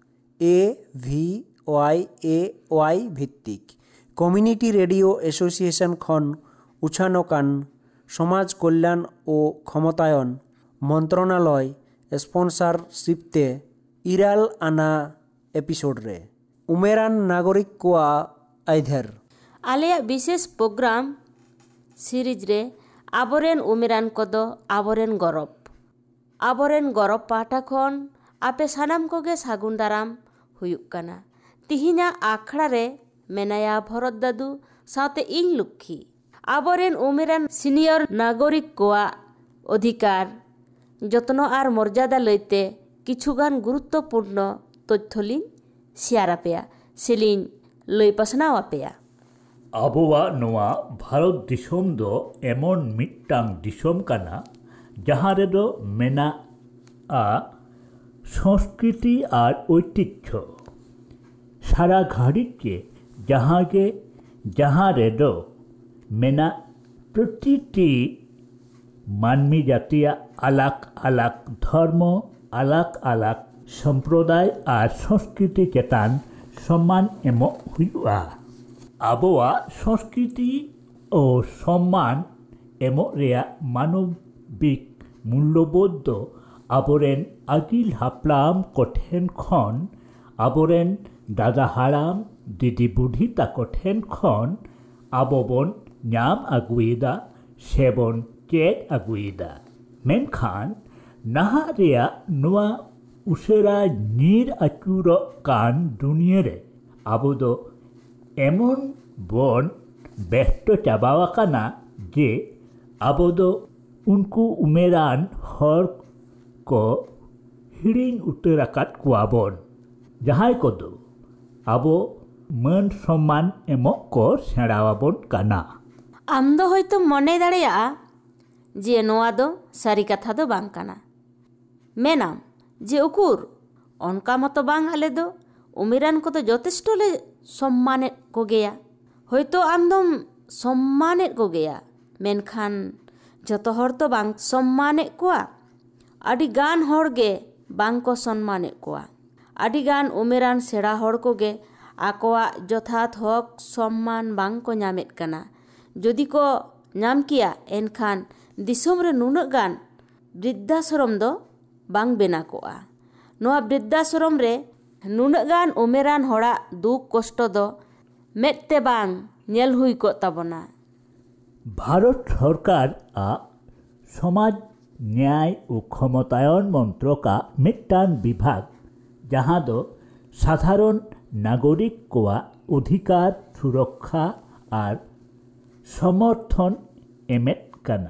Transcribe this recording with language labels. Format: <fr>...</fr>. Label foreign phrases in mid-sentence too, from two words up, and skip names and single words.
<sat>AVYAY ভিত্তিক</sat> <en>community radio association</en> <sat>খন উছানকান</sat> <bn>সমাজ কল্যাণ ও ক্ষমতায়ন মন্ত্রণালয়</bn> <sat>স্পন্সরশিপতে ইরাল আনা এপিসোড রে উমেরান নাগরিক কোয়া আইধের আলেয়াᱜ বিশেষ</sat> <en>program series</en> <sat>রে আবরেন উমেরান কদ আবরেন গরব পাহᱴᱟ ᱠᱷᱚᱱ ᱟᱯᱮ ᱥᱟᱱᱟᱢ ᱠᱚᱜᱮ ᱥᱟᱹᱜᱩᱱ ᱫᱟᱨᱟᱢ ᱦᱩᱭᱩᱜ ᱠᱟᱱᱟ। ᱛᱤᱦᱤᱧᱟᱜ ᱟᱠᱷᱲᱟ ᱨᱮ ᱢᱮᱱᱟᱭᱟ ᱵᱷᱚᱨᱚᱛ ᱫᱟᱫᱩ ᱥᱟᱶᱛᱮ ᱤᱧ ᱞᱩᱠᱷᱤ। ᱟᱵᱚᱨᱮᱱ ᱩᱢᱮᱨᱟᱱ ᱥᱤᱱᱤᱭᱚᱨ ᱱᱟᱜᱚᱨᱤᱠ ᱠᱚᱣᱟᱜ ᱚᱫᱷᱤᱠᱟর</sat> <bn>যত্ন আর মর্যাদা</bn> <sat>লইতে কিছুগান</sat> <bn>গুরুত্বপূর্ণ তথ্য</bn> <sat>লিᱧ শেয়ার ᱟᱯᱮᱭᱟ ᱥᱮᱞᱤᱧ ᱞᱟᱹᱭ ᱯᱟᱥᱱᱟᱣ ᱟᱯᱮᱭᱟ। ᱟᱵᱚᱣᱟᱜ ᱱᱚᱣᱟ ᱵᱷᱟᱨᱚᱛ ᱫᱤᱥᱚᱢ ᱫᱚ ᱮᱢᱚᱱ ᱢᱤᱫᱴᱟᱝ ᱫᱤᱥᱚᱢ ᱠᱟᱱᱟ ᱡᱟᱦᱟᱸ ᱨᱮᱫᱚ ᱢᱮᱱᱟᱜᱼᱟ</sat> <bn>সংস্কৃতি আর ঐতিহ্য।</bn> <sat>সারা ঘাড়িᱡ ᱜᱮ ᱡᱟᱦᱟᱸ ᱨᱮᱫᱚ ᱢᱮᱱᱟᱜ</sat> <bn>প্রতিটি মানবী জাতীয় আলাক আলাক ধর্ম আলাক আলাক সম্প্রদায় আর সংস্কৃতি</bn> <sat>চেতান সম্মান এমᱚᱜ ᱦᱩᱭᱩᱜᱼᱟ। ᱟᱵᱚᱣᱟᱜ সংস্কৃতি ও সম্মান এমᱚᱜ ᱨᱮᱭᱟᱜ</sat> <bn>মানবিক মূল্যবোধ</bn> <sat>ᱫᱚ ᱟᱵᱚᱨᱮᱱ ᱟᱹᱜᱤᱞ ᱦᱟᱯᱲᱟᱢ ᱠᱚᱴᱷᱮᱱ ᱠᱷᱚᱱ ᱟᱵᱚᱨᱮᱱ ᱫᱟᱫᱟ ᱦᱟᱲᱟᱢ ᱫᱤᱫᱤ ᱵᱩᱰᱷᱤ ᱛᱟᱠᱚ ᱴᱷᱮᱱ ᱠᱷᱚᱱ ᱟᱵᱚ ᱵᱚᱱ ᱧᱟᱢ ᱟᱹᱜᱩᱭᱮᱫᱟ ᱥᱮᱵᱚᱱ ᱪᱮᱫ ᱟᱹᱜᱩᱭᱮᱫᱟ। ᱢᱮᱱᱠᱷᱟᱱ ᱱᱟᱦᱟᱜ ᱨᱮᱭᱟᱜ ᱱᱚᱣᱟ ᱩᱥᱟᱹᱨᱟ ᱧᱤᱨ ᱟᱹᱪᱩᱨᱚᱜ ᱠᱟᱱ ᱫᱩᱱᱤᱭᱟᱹ ᱨᱮ ᱟᱵᱚ ᱫᱚ এমন বন ব্যস্ত চাবাওয়াকানা যে আবো দো উনকু উমেরান হর কো হিড়িং উত্তর আকাত কুয়াবন যাহাই কদো আবো মান সম্মান এমক কো সেড়াওয়াবন কানা। ᱟᱢ ᱫᱚ ᱦᱚᱭᱛᱚ ᱢᱚᱱᱮ ᱫᱟᱲᱮᱭᱟᱜᱼᱟ ᱡᱮ ᱱᱚᱣᱟ ᱫᱚ ᱥᱟᱹᱨᱤ ᱠᱟᱛᱷᱟ ᱫᱚ ᱵᱟᱝ ᱠᱟᱱᱟ। ᱢᱮᱱᱟᱢ ᱡᱮ ᱩᱠᱩᱨ ᱚᱱᱠᱟ ᱢᱚᱛᱚ ᱵᱟᱝ ᱟᱞᱮ ᱫᱚ ᱩᱢᱮᱨᱟᱱ ᱠᱚᱫᱚ ᱡᱚᱛᱷᱮᱥᱴᱚ ᱞᱮ সম্মানের কোগেয়া। হয়তো আমদম সম্মানের কোগেয়া মেনখান যত হর তো বাং সম্মানের কোয়া আডি গান হড়গে বাংকো সম্মানের কোয়া আডি গান উমেরান সেড়া হড় কোগে আকোয়া যথার্থ হক সম্মান বাংকো ᱧᱟᱢᱮᱫ কানা। যদি কো ᱧᱟᱢ কিয়া এনখান দিসᱚᱢ রে নুনাᱹᱜ গান বৃদ্ধাশ্রম ᱫᱚ বাং বেনা কোয়া। নোয়া বৃদ্ধাশ্রম রে নুনাᱹᱜ গান উমেরান হড়াᱜ দুঃখ কষ্ট ᱫᱚ ᱢᱮᱫᱛᱮ ᱵᱟᱝ ᱧᱮᱞ ᱦᱩᱭ ᱠᱚᱜ ᱛᱟᱵᱚᱱᱟ। ভারত সরকার সমাজ ন্যায় ও ক্ষমতায়ন মন্ত্রকা মিটান বিভাগ যাহা দো</sat> <bn>সাধারণ নাগরিক</bn> <sat>কোয়া</sat> <bn>অধিকার সুরক্ষা আর সমর্থন</bn> <sat>এমেত কানা।</sat>